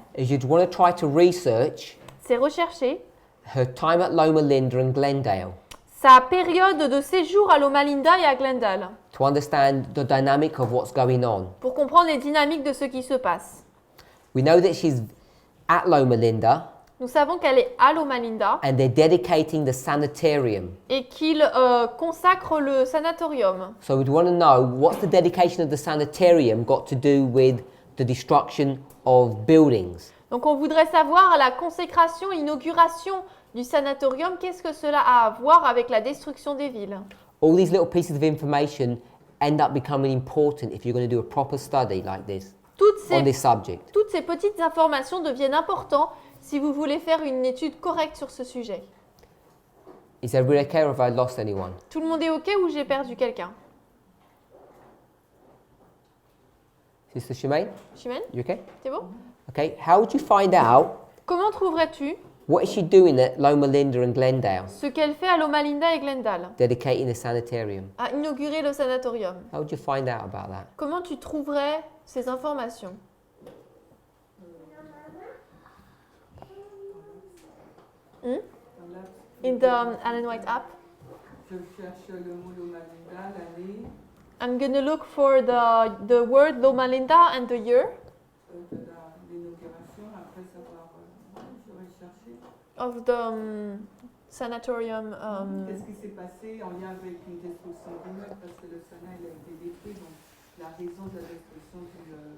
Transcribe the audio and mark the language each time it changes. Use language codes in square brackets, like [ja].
[en] is you'd want to try to research [fr] c'est rechercher [en] her time at Loma Linda and Glendale [fr] sa période de séjour à Loma Linda et à Glendale, [en] to understand the dynamic of what's going on. [fr] pour comprendre les dynamiques de ce qui se passe. [en] We know that she's at Loma Linda [fr] Nous savons qu'elle est à Loma Linda [en] and they're dedicating the sanitarium. [fr] et qu'il consacre le sanatorium. [en] So we'd want to know what's the dedication of the sanitarium got to do with the destruction of buildings. [fr] Donc on voudrait savoir la consécration, inauguration du sanatorium, qu'est-ce que cela a à voir avec la destruction des villes. [en] All these little pieces of information end up becoming important if you're going to do a proper study like this on this subject. [fr] Toutes ces petites informations deviennent importantes si vous voulez faire une étude correcte sur ce sujet. [en] Is everybody okay or have I lost anyone? [fr] Tout le monde est OK ou j'ai perdu quelqu'un? [en] Sister Shemaine, [fr] Chimène, [en] you okay? [fr] c'est bon? [en] Okay, how would you find out [fr] Comment trouverais-tu [en] what is she doing at Loma Linda and Glendale, [fr] ce qu'elle fait à Loma Linda et Glendale, [en] dedicating the sanitarium? [fr] à inaugurer le sanatorium? [en] How would you find out about that? [fr] Comment tu trouverais ces informations? [en] In the Alan White app? [fr] Je cherche le mot Loma Linda, l'année [en] I'm going to look for the word Loma Linda and the year [fr] de l'inauguration, après savoir, je vais chercher. [en] of the sanatorium. [fr] Qu'est-ce qui s'est passé en lien avec une destruction d'immeuble, parce que le Sana il a été détruit, donc la raison de la destruction du...